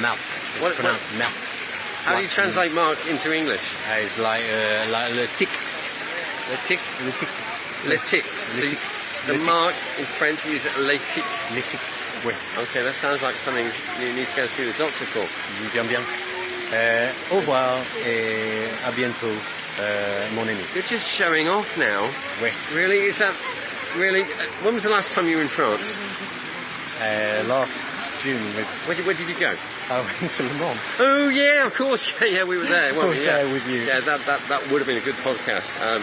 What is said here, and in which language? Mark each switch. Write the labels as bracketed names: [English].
[English] Mouth. It's pronounced mouth. How do you translate Mark into English? It's like le tic. Le tic? Le tic. So Mark in French is le tic. [French] Le tic. Oui. [English] Okay, that sounds like something you need to go see the doctor for. [French] Bien. Au revoir et à bientôt, mon ami. [English] You're just showing off now. [French] Oui. [English] Really? Is that really? When was the last time you were in France? Last June. Where did you go? I went to Le Mans. Oh yeah, of course. Yeah, we were there. I was there with you. Yeah, that would have been a good podcast.